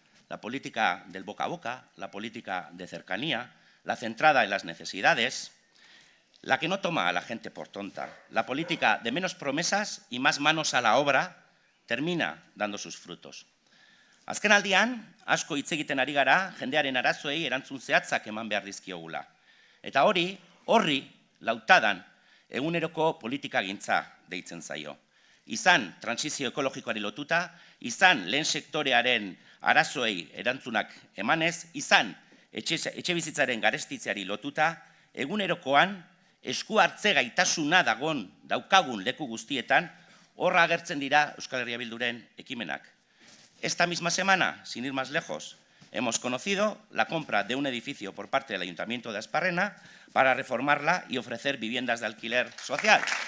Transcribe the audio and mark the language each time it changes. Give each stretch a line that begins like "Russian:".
Spanish: La política del boca a boca, la política de cercanía, la centrada en las necesidades, la que no toma a la gente por tonta, la política de menos promesas y más manos a la obra, termina dando sus frutos.
Basque: Azken aldian, asko hitz egiten ari gara, jendearen arazoei erantzun zehatzak eman behar dizkiogula. Eta horri, Lautadan, eguneroko politikagintza deitzen zaio. Izan transizio ekologikoari lotuta, izan lehen sektorearen arazoei erantzunak emanez, izan etxe bizitzaren garestitzeari lotuta, egunerokoan esku hartze gaitasuna daukagun leku guztietan, horra agertzen dira Euskal Herria Bilduren ekimenak.
Spanish: Esta misma semana, sin ir más lejos, hemos conocido la compra de un edificio por parte del Ayuntamiento de Asparrena para reformarla y ofrecer viviendas de alquiler social.